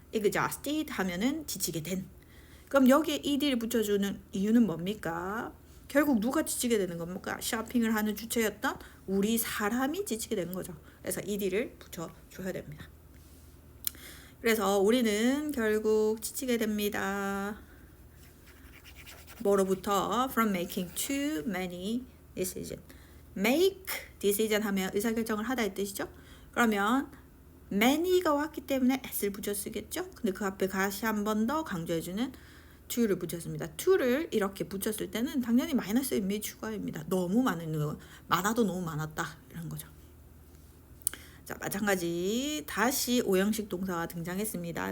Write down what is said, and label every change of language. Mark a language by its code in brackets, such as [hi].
[ko] exhausted 하면은 지치게 된. 그럼 여기에 ed를 붙여주는 이유는 뭡니까? 결국 누가 지치게 되는 겁니까? 쇼핑을 하는 주체였던 우리 사람이 지치게 되는 거죠. 그래서 ed를 붙여줘야 됩니다. 그래서 우리는 결국 지치게 됩니다. 뭐로부터? [en] From making too many decisions. [ko] make decision 하면 의사결정을 하다 이 뜻이죠. 그러면 many가 왔기 때문에 s를 붙여 쓰겠죠. 근데 그 앞에 다시 한 번 더 강조해주는 to를 붙였습니다. to를 이렇게 붙였을 때는 당연히 마이너스 의미 추가입니다. 너무 많아도 너무 많았다 이런 거죠. 자, 마찬가지 다시 오형식 동사가 등장했습니다.